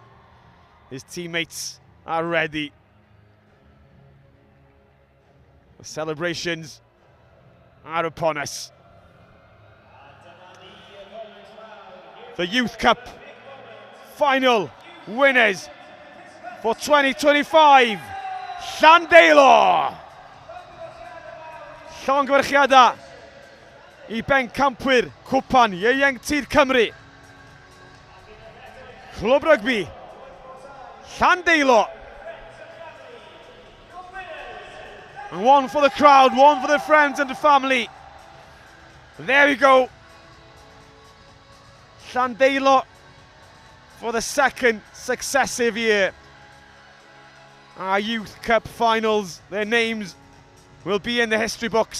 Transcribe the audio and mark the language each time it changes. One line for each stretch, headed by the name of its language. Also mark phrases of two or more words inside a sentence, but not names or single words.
English: His teammates are ready. The celebrations are upon us. The Youth Cup final winners for 2025, Llandeilo.
Welsh: Llongyfarchiadau i bencampwyr cwpan ieuenctid Cymru. Clwb rygbi, Llandeilo.
English: And one for the crowd, one for the friends and the family. There we go. Llandeilo for the second successive year. Our Youth Cup finals, their names will be in the history books.